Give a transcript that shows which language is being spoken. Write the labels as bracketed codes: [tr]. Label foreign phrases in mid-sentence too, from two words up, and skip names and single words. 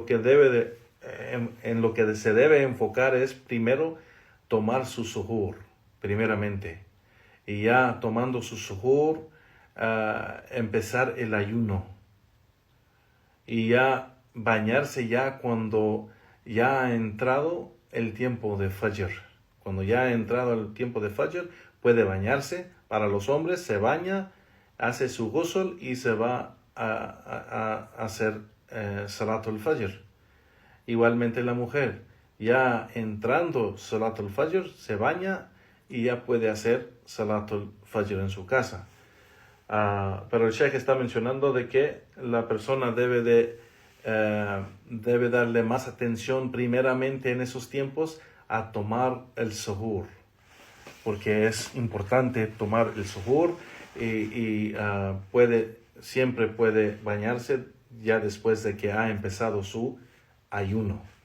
[es] en lo que se debe enfocar es primero tomar su suhur, primeramente, y ya tomando su suhur, empezar el ayuno, y ya bañarse ya cuando ya ha entrado el tiempo de fajr. Cuando ya ha entrado el tiempo de fajr, puede bañarse. Para los hombres se baña, hace su ghusl y se va a hacer [ar] صلاة الفجر. [es] Igualmente la mujer, ya entrando [ar] صلاة الفجر, [es] se baña y ya puede hacer [ar] صلاة الفجر [es] en su casa. Pero el sheikh está mencionando de que la persona debe darle más atención primeramente en esos tiempos a tomar el suhur, porque es importante tomar el suhur y siempre puede bañarse ya después de que ha empezado su ayuno,